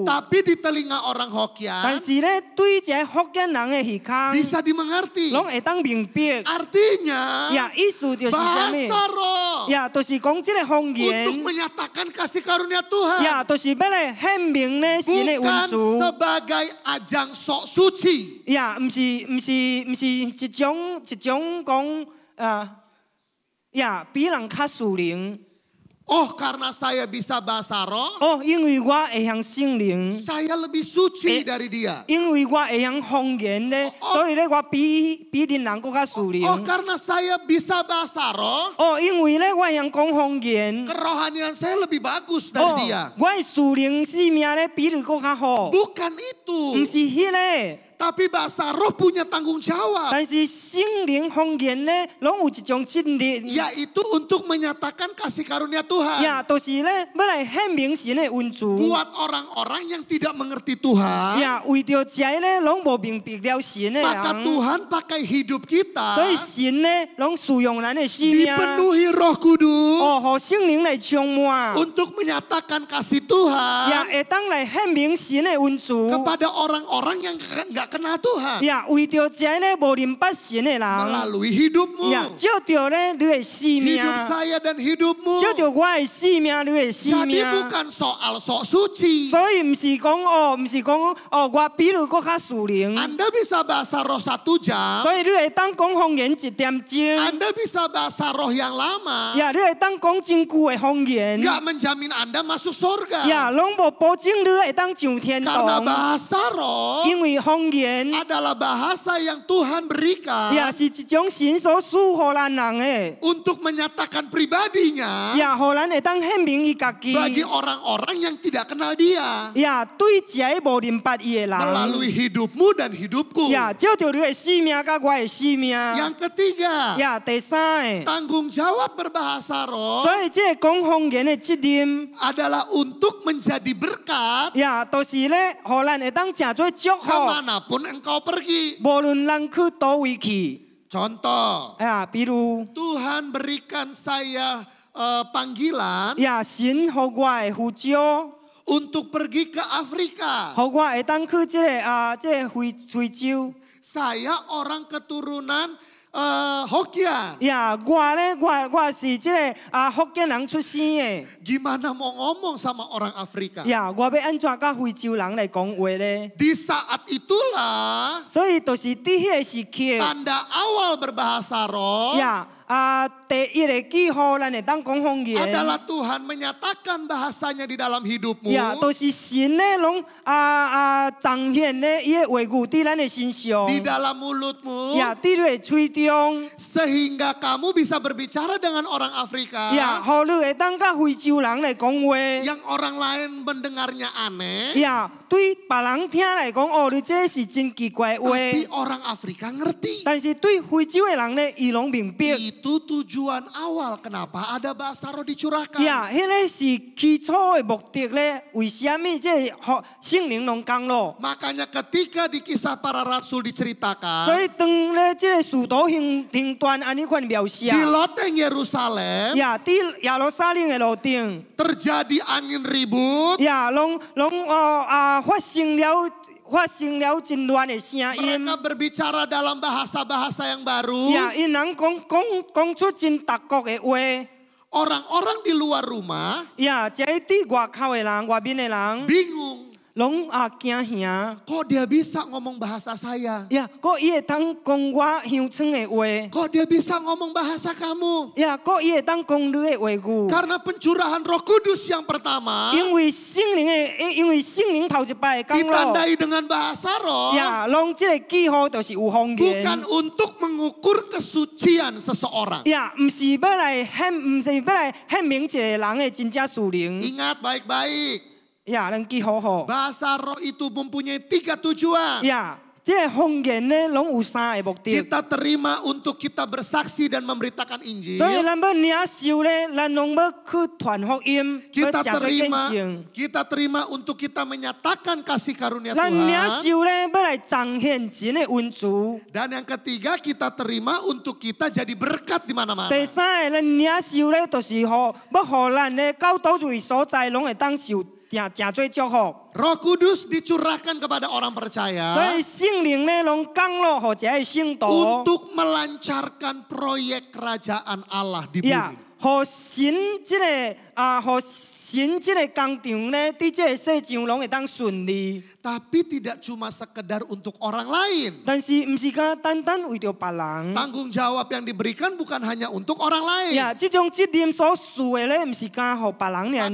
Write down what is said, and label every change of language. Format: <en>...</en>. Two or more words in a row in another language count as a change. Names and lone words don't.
<id>tapi di telinga orang</id> <nan>但 Hokkien 是咧对这福建人的耳孔，</nan> <id>bisa dimengerti.</id> <nan>拢会当明白。</nan> <id>Artinya</id> <nan>呀，意思就是什</nan> <id>bahasa</id> <nan>么？</nan> <id>roh</id> <nan>呀，就是讲这个方</nan> <id>untuk</id> <nan>言。</nan> <id>menyatakan kasih karunia Tuhan,</id> <nan>呀，就是要来显明咧神的恩</nan> <id>bukan</id> <nan>主。</nan> <id>sebagai ajang sok suci.</id> <nan>呀，唔是一種講呀，比人較屬靈。</nan> <id>Oh, karena saya bisa bahasa roh,</id> <nan>哦，因為我會曉聖靈，</nan> <id>saya lebih suci dari dia.</id> <nan>因為我會曉方言咧，所以咧我比人更較屬靈。</nan> <id>Oh, karena saya bisa bahasa roh,</id> <nan>哦，因為咧我會曉講方言。</nan> <id>kerohanian saya lebih bagus 哦 dari dia.，</id> <nan>我的屬靈生命咧比你更較好。</nan> <id>Bukan</id> <nan>唔</nan> <id>itu,</id> <nan>是迄個。</nan> <id>tapi bahasa roh punya tanggung jawab,</id> <nan>但是聖靈方言咧，攏有一種責任，</nan> <id>yaitu untuk menyatakan kasih karunia Tuhan</id> <nan>呀，就是咧要來顯明神的恩主，</nan> <id>buat orang-orang yang tidak mengerti Tuhan.</id> <nan>呀，為着這咧攏無明白了神的</nan> <id>Maka</id> <nan>人，</nan> <id>Tuhan pakai hidup kita</id> <nan>所以神咧攏使用咱的生命，</nan> <id>dipenuhi Roh Kudus</id> <nan>哦，互聖靈來充滿，</nan> <id>untuk menyatakan kasih 呀， Tuhan</id> <nan>會當來顯明神的恩主，</nan> <id>kepada orang-orang yang nggak kenal Tuhan</id> <nan>呀，為着這咧無明白神的人，</nan> <id>melalui hidupmu,</id> <nan>呀，照着咧你的生命，</nan> <id>hidup saya dan hidupmu.</id> <nan>照着我的生命，你的生</nan> <id>Jadi</id> <nan>命。</nan> <id>bukan soal sok suci.</id> <nan>所以唔是講哦，唔是講哦，我比你更較屬靈。</nan> <id>Anda bisa bahasa roh 1 jam,</id> <nan>所以你會當講方言1點鐘，</nan> <id>Anda bisa bahasa roh yang lama,</id> <nan>呀，你會當講真久的方言，</nan> <id>nggak menjamin Anda masuk surga.</id> <nan>呀，攏無保證你會當上天</nan> <id>Karena</id> <nan>堂，</nan> <id>bahasa roh</id> <nan>因為方言</nan> <id>adalah bahasa yang Tuhan berikan</id> <nan>呀是一種神所賜予咱人的，</nan> <id>untuk menyatakan pribadinya</id> <nan>呀，互咱會當顯明伊家己，</nan> <id>bagi orang-orang yang tidak kenal dia</id> <nan>呀，對這無明白伊的人，</nan> <id>melalui hidupmu dan hidupku.</id> <nan>呀，照着你的生命甲我的生命，</nan> <id>Yang ketiga,</id> <nan>呀，第三個，</nan> <id>tanggung jawab berbahasa roh</id> <nan>所以這個講方言的責任。</nan> <id>adalah untuk menjadi berkat</id> <nan>呀，就是咧，互咱會當成做祝福，</nan> <id>kemanapun engkau pergi.</id> <nan>無論咱去倒位去。</nan> <id>Contoh,</id> <nan>呀，比如</nan> <id>Tuhan berikan saya panggilan</id> <nan>呀，神互我的呼召，</nan> <id>untuk pergi ke Afrika.</id> <nan>互我會當去這個非洲。</nan> <id>Saya orang keturunan Hokkien.</id> <nan>呀，我是這個福建人出生的。</nan> <id>Gimana mau ngomong sama orang Afrika?</id> <nan>呀，我要安怎甲非洲人來講話咧？</nan> <id>Di saat itulah</id> <nan>所以就是佇迄個時期，</nan> <id>tanda awal berbahasa roh</id> <nan>呀。 第一个记号，咱会当讲方言。</nan> <id>adalah Tuhan menyatakan bahasanya di dalam hidupmu.</id> <nan>呀，都是神咧，拢彰显咧伊个话语伫咱的身上。</nan> <id>Di dalam mulutmu.</id> <nan>呀，伫你的嘴中。</nan> <id>Sehingga kamu bisa berbicara dengan orang Afrika.</id> <nan>呀，互你会当甲非洲人来讲话。</nan> <id>Yang orang lain mendengarnya aneh.</id> <nan>呀，对别人听来讲，哦，你这是真奇怪的话。</nan> <id>Tapi orang Afrika ngerti.</id> <nan>但是对非洲的人咧，伊拢明白。</nan> <id>Itu tujuan awal kenapa ada bahasa roh dicurahkan.</id> <nan>呀，迄个是起初的目的咧，为什么这圣灵拢降落？</nan> <id>Makanya ketika di kisah para rasul</id> <nan>所</nan> <id>diceritakan.</id> <nan>以当咧这个使徒行传安尼款描写。</nan> <id>Di loteng Yerusalem.</id> <nan>呀，伫耶路撒冷的路顶。</nan> <id>Terjadi angin ribut.</id> <nan>呀，拢发生了真乱的声音。</nan> <id>Mereka berbicara dalam bahasa-bahasa yang baru.</id> <nan>呀，因人讲出真特国的话。</nan> <id>Orang-orang di luar rumah.</id> <nan>呀，这伫外口的人、外面的人，</nan> <id>Bingung.</id> <nan>拢惊吓。</nan> <id>Kok dia bisa ngomong bahasa saya?</id> <nan>呀，佫伊会当讲我乡村的话。</nan> <id>Kok dia bisa ngomong bahasa kamu?</id> <nan>呀，佫伊会当讲你的话语。</nan> <id>Karena pencurahan Roh Kudus yang pertama</id> <nan>因为圣灵头一摆降落。</nan> <id>ditandai dengan bahasa roh.</id> <nan>呀，拢这个记号就是有方言。</nan> <id>Bukan untuk mengukur kesucian seseorang.</id> <nan>呀，唔是要来显明一个人的真正属灵。</nan> <id>Ingat baik-baik.</id> <nan>呀，咱记好好。</nan> <id>Bahasa roh itu mempunyai 3 tujuan.</id> <nan>呀，这个方言呢，拢有3个目的。</nan> <id>Kita terima untuk kita bersaksi dan memberitakan Injil.</id> <nan>所以咱要领受咧，咱拢要去传福音，要</nan> <id>Kita</id> <nan>讲做见</nan> <id>terima,</id> <nan>证。</nan> <id>kita terima untuk kita menyatakan kasih karunia</id> <nan>咱领</nan> <id>Tuhan.</id> <nan>受咧，要来彰显神的恩慈。</nan> <id>Dan yang ketiga kita terima untuk kita jadi berkat di mana-mana.</id> <nan>第三个，咱领受咧，就是要咱咧到倒位所在，拢会当受真做祝福。</nan> <id>Roh Kudus dicurahkan kepada orang</id> <nan>所</nan> <id>percaya</id> <nan>以圣灵咧，拢降落互一个圣徒。</nan> <id>untuk melancarkan proyek kerajaan Allah di 呀， bumi.</id> <nan>互神这个互神这个工程咧，伫这个世上拢会当顺利。</nan> <id>Tapi tidak cuma sekedar untuk orang lain.</id> <nan>但是唔是讲单单为着别人。</nan> <id>Tanggung jawab yang diberikan bukan hanya untuk orang lain.</id> <nan>呀，这种责任所属的咧，唔是讲互别人尔</nan>